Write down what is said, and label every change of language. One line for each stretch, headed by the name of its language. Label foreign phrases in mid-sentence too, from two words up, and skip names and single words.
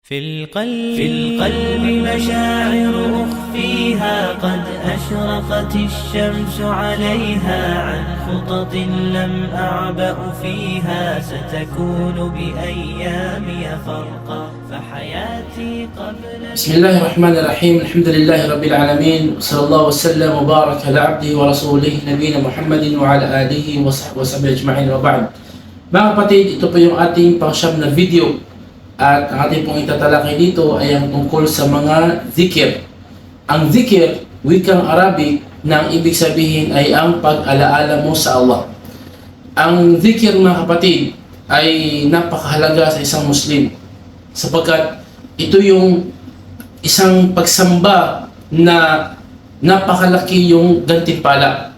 Arabic: في القلب مشاعر أخفيها قد أشرقت الشمس عليها عن خطط لم أعبأ فيها ستكون بأيامي فرقا فحياتي قبل بسم الله الرحمن الرحيم. الحمد لله رب العالمين، صلى الله وسلم وبارك على عبده ورسوله نبينا محمد وعلى آله وصحبه أجمعين وبعد.
Filipino: Mga kapatid, ito po yung ating pang-siyam na video at ang ating pong itatalakay dito ay ang tungkol sa mga zikir. Ang zikir, wikang Arabic, na ang ibig sabihin ay ang pag-alaala mo sa Allah. Ang zikir, mga kapatid, ay napakahalaga sa isang Muslim sapagkat ito yung isang pagsamba na napakalaki yung gantimpala.